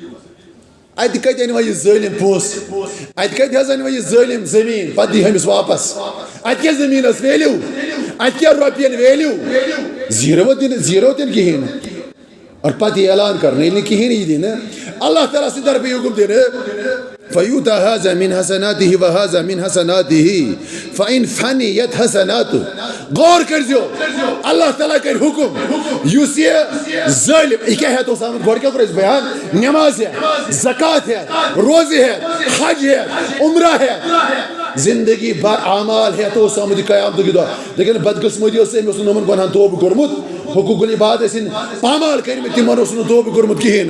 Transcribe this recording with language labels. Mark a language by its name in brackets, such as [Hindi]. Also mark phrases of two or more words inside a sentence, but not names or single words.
[Kashmiri] اتہ کتہِ انوا یہ ظٲلم پونٛسہٕ اتہ کتہِ حظ انوا یہ ظٲلم زمیٖن پتہٕ دی أمِس واپس اتہ کیٛاہ زمیٖنس ویلیو اتہ کیٛاہ رۄپین ویلیو زیٖرو دِنہٕ کِہیٖنۍ نہٕ اور پتہٕ یہِ اعلان کرنہٕ ییٚلہِ نہٕ کِہیٖنۍ یی دِنہٕ اللہ تعالیٰ سٕنٛدِ طرفہٕ یہِ حُکم دِنہٕ [Arabic] فیوٗتا هذا من حسناته وهذا من حسناته فإن فنيت حسناته [Kashmiri] غور کرزیو اللہ تعالیٰ کر حکم یُس یہ ظٲلم یہ کیٛاہ ہیٚتھ اوس آمُت گۄڈٕ کیٛاہ کوٚر اَسہِ بیان نٮ۪ماز ہیٚتھ زکات ہیٚتھ روزٕ ہیٚتھ حج ہیٚتھ عمرہ ہیٚتھ زندگی بھر اعمال ہیٚتھ اوس آمُت یہِ قیامتُک دۄہ لیکن بدقسمتی اوس أمۍ اوس نہٕ یِمن گۄنہن توبہٕ کوٚرمُت حقوق العباد ٲسِن پامال کٔرمٕتۍ تِمن اوس نہٕ توبہٕ کوٚرمُت کِہیٖنۍ